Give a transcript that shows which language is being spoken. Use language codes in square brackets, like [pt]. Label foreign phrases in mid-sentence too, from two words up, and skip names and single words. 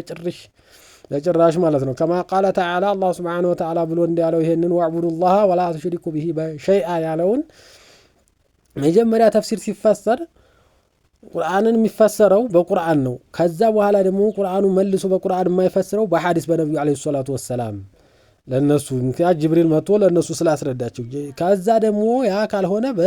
[am] በጭራሽ ማለት ነው [ar] كما قال تعالى الله سبحانه وتعالى [am] ብሎ እንዳለው ይሄንን [ar] واعبدوا الله ولا تشركوا به شيئا [am] ያለውን መጀመሪያ ተፍሲር ሲፈሰር ቁርአንን የሚፈሰረው በቁርአን ነው ከዛ በኋላ ደግሞ ቁርአኑ መልሶ በቁርአን የማይፈሰረው በሐዲስ በነብዩ [ar] عليه الصلاة والسلام [am] ለነሱ ምክንያት ጅብሪል መጥቶ ለነሱ ስላስረዳቸው ከዛ ደግሞ ያ ካልሆነ